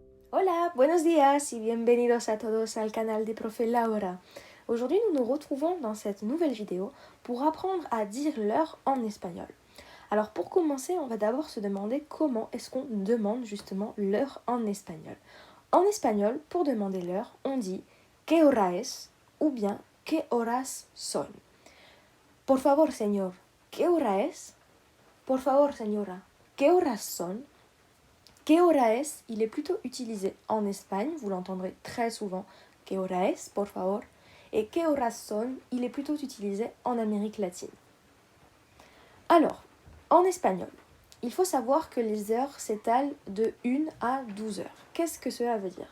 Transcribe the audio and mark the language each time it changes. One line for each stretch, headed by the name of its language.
Spanish: Hola, buenos días y bienvenidos a todos al canal de Profe Laura.
French: Aujourd'hui, nous nous retrouvons dans cette nouvelle vidéo pour apprendre à dire l'heure en espagnol. Alors pour commencer, on va d'abord se demander comment est-ce qu'on demande justement l'heure en espagnol. En espagnol, pour demander l'heure, on dit
Spanish: ¿qué hora es?
French: Ou bien
Spanish: ¿qué horas son? Por favor, señor, ¿qué hora es? Por favor, señora, ¿qué horas son? ¿Qué hora es?
French: Il est plutôt utilisé en Espagne, vous l'entendrez très souvent.
Spanish: ¿Qué hora es? Por favor.
French: Et
Spanish: ¿qué horas son?
French: Il est plutôt utilisé en Amérique latine. Alors, en espagnol, il faut savoir que les heures s'étalent de 1 à 12 heures. Qu'est-ce que cela veut dire?